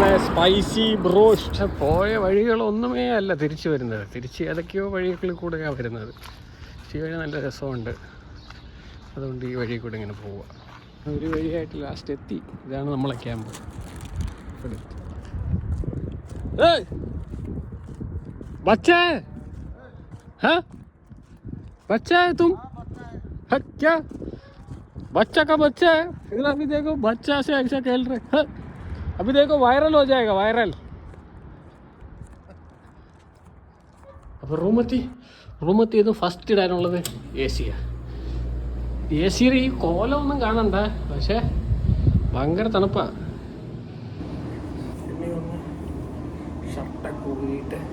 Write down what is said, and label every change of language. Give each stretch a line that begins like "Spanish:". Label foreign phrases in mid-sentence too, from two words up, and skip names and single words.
Malayalam: സ്പൈസി ബ്രോസ്റ്റ്. പോയ വഴികളൊന്നുമേ അല്ല തിരിച്ചു വരുന്നത്. തിരിച്ച് ഏതൊക്കെയോ വഴികളിൽ കൂടെയാണ് വരുന്നത്. ഈ വഴി നല്ല രസമുണ്ട്, അതുകൊണ്ട് ഈ വഴി കൂടെ ഇങ്ങനെ പോവുക. ഒരു വഴിയായിട്ട് ലാസ്റ്റ് എത്തി. ഇതാണ് നമ്മളെ ക്യാമ്പ്.
Hindi: बच्चा है हाँ? बच्चा है तुम? हाँ क्या बच्चा का बच्चा है? इधर अभी देखो बच्चा से ऐसा खेल रहे हाँ? अभी देखो वायरल हो जाएगा वायरल.
Malayalam: അപ്പോൾ റൂമെത്തിയത് ഫസ്റ്റ് ഇടാനുള്ളത് എ സിയാണ്. എ സിയുടെ ഈ കോലമൊന്നും കാണണ്ട, പക്ഷേ ഭയങ്കര തണുപ്പാണ്. പിന്നെ ഒന്ന് ഷർട്ടൊക്കെ ഊരിയിട്ട്